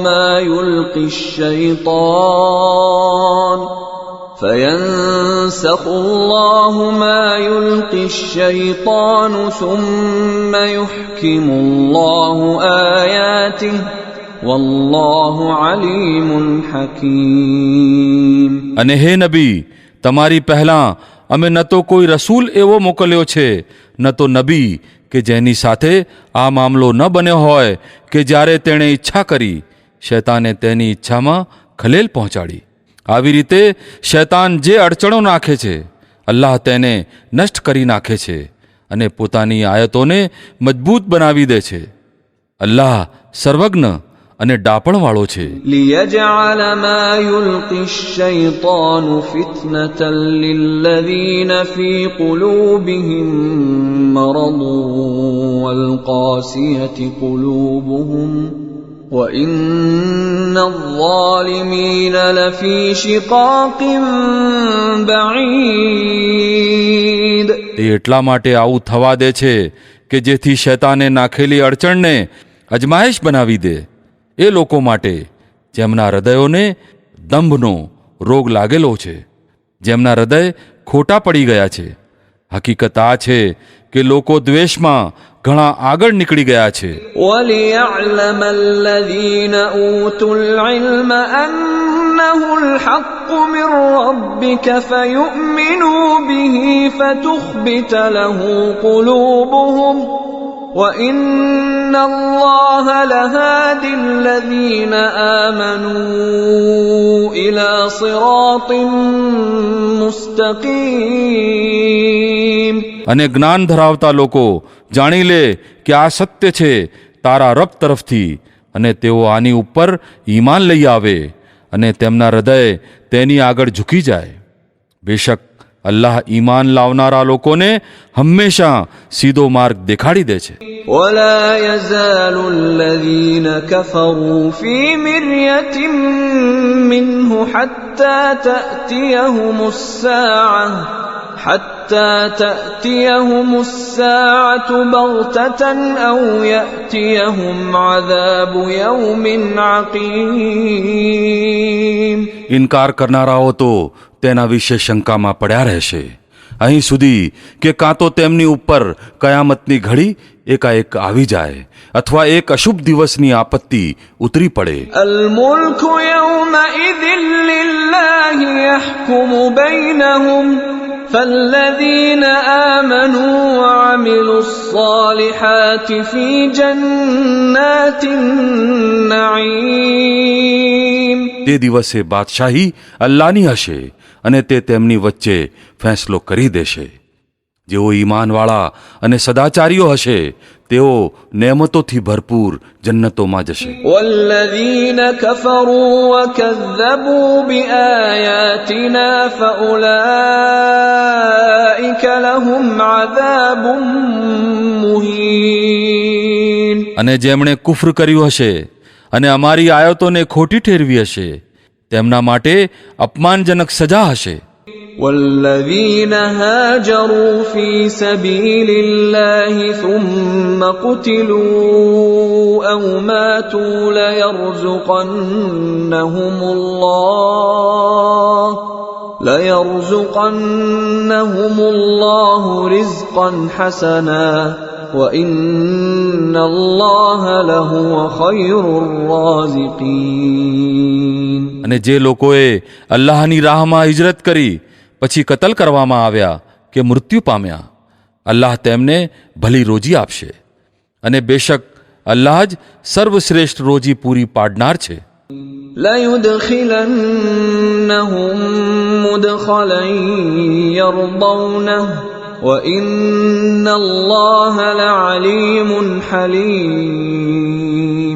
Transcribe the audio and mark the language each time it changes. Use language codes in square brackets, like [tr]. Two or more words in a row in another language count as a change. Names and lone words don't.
[ar] مَا يُلْقِي الشَّيْطَانُ ثُمَّ يُحْكِمُ اللَّهُ آيَاتِهِ وَاللَّهُ عَلِيمٌ حَكِيمٌ. [gu] અને હે નબી, તમારી પહેલાં અમે ન તો કોઈ રસૂલ એવો મોકલ્યો છે, ન તો નબી કે જેની સાથે આ મામલો ન બન્યો હોય કે જ્યારે તેણે ઈચ્છા કરી શૈતાને તેની ઈચ્છામાં ખલેલ પહોંચાડી. આવી રીતે શૈતાન જે અડચણો નાખે છે અલ્લાહ તેને નષ્ટ કરી નાખે છે અને પોતાની આયતોને મજબૂત બનાવી દે છે. અલ્લાહ સર્વજ્ઞ અને ડાપણવાળો છે. [ar] لِيَجْعَلَ مَا يُلْقِي الشَّيْطَانُ فِتْنَةً لِلَّذِينَ فِي قُلُوبِهِم مَّرَضٌ وَالْقَاسِيَةِ قُلُوبُهُمْ وَإِنَّ الظالمين لفي شقاق بعيد. [gu] તે એટલા માટે આવું થવા દે છે કે જેથી શૈતાને નાખેલી અડચણને અજમાયશ બનાવી દે એ લોકો માટે જેમના હૃદયોને દંભનો રોગ લાગેલો છે, જેમના હૃદય ખોટા પડી ગયા છે. હકીકત આ છે કે લોકો દ્વેષમાં ઘણા આગળ નીકળી ગયા છે. [ar] وَلِيَعْلَمَ الَّذِينَ أُوتُوا الْعِلْمَ أَنَّهُ الْحَقُّ مِنْ رَبِّكَ فَيُؤْمِنُوا بِهِ فَتُخْبِتَ لَهُ قُلُوبُهُمْ وَإِنَّ اللَّهَ لَهَادِ الَّذِينَ آمَنُوا إِلَى صِرَاطٍ مُسْتَقِيمٍ. [gu] અને જ્ઞાન ધરાવતા લોકો જાણી લે કે આ સત્ય છે તારા રબ તરફથી, અને તેઓ આની ઉપર ઈમાન લઈ આવે અને તેમના હૃદય તેની આગળ ઝૂકી જાય. બેશક અલ્લાહ ઈમાન લાવનારા લોકોને હંમેશા સીધો માર્ગ દેખાડી દે છે. [ar] وَلَا يَزَالُ الَّذِينَ كَفَرُوا فِي مِرْيَةٍ مِّنْهُ حَتَّى تَأْتِيَهُمُ السَّاعَةُ بَغْتَةً أَوْ يَأْتِيَهُمْ عَذَابُ يَوْمٍ عَقِيمٍ. [gu] ઇનકાર કરનારાઓ તો તેના વિશે શંકામાં પડ્યા રહેશે, અહીં સુધી કે કાં તો તેમની ઉપર કયામતની ઘડી એકાએક આવી જાય અથવા એક અશુભ દિવસની આપત્તિ ઉતરી પડે. [ar] الْمُلْكُ يَوْمَئِذٍ لِلَّهِ يَحْكُمُ بَيْنَهُمْ فَالَّذِينَ آمَنُوا وَعَمِلُوا الصَّالِحَاتِ فِي جَنَّاتِ النَّعِيمِ. [gu] તે દિવસે બાદશાહી અલ્લાહની હશે અને તે તેમની વચ્ચે ફેંસલો કરી દેશે. જેઓ ઈમાનવાળા અને સદાચારીઓ હશે તેઓ નેમતોથી ભરપૂર જન્નતોમાં જશે. [ar] وَالَّذِينَ كَفَرُوا وَكَذَّبُوا بِآيَاتِنَا فَأُولَئِكَ لَهُمْ عَذَابٌ مُهِينٌ. [gu] અને જેમણે કુફ્ર કર્યું હશે અને અમારી આયતોને ખોટી ઠેરવી હશે તેમના માટે અપમાનજનક સજા હશે. [ar] وَالَّذِينَ هَاجَرُوا فِي سَبِيلِ اللَّهِ ثُمَّ قُتِلُوا أَوْ مَاتُوا لَيَرْزُقَنَّهُمُ اللَّهُ رِزْقًا حَسَنًا وَإِنَّ اللَّهَ لَهُوَ خَيْرُ الرَّازِقِينَ. [gu] અને જે લોકોએ અલ્લાહની રાહમાં હિજરત કરી પછી કતલ કરવામાં આવ્યા કે મૃત્યુ પામ્યા, અલ્લાહ તેમને ભલી રોજી આપશે, અને બેશક અલ્લાહ જ સર્વશ્રેષ્ઠ રોજી પૂરી પાડનાર છે. [ar] لَيُدْخِلَنَّهُم مُّدْخَلًا يَرْضَوْنَهُ وَإِنَّ اللَّهَ لَعَلِيمٌ حَلِيمٌ.